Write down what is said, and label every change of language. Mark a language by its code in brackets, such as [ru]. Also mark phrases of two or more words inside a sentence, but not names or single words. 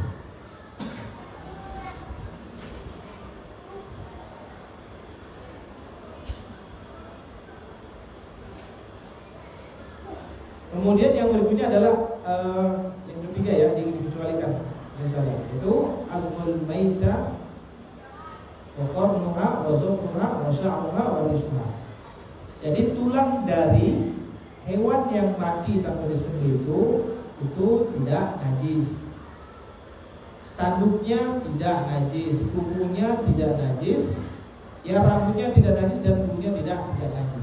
[id] Kemudian yang berikutnya adalah yang ketiga ya, yang dikecualikan misalnya itu [ar] عظم الميتة وقرنها وظفرها وشعرها وريشها. [id] Jadi tulang dari hewan yang mati tanpa disembelih itu tidak najis. Tanduknya tidak najis, kukunya tidak najis, ya rambutnya tidak najis dan bulunya tidak najis.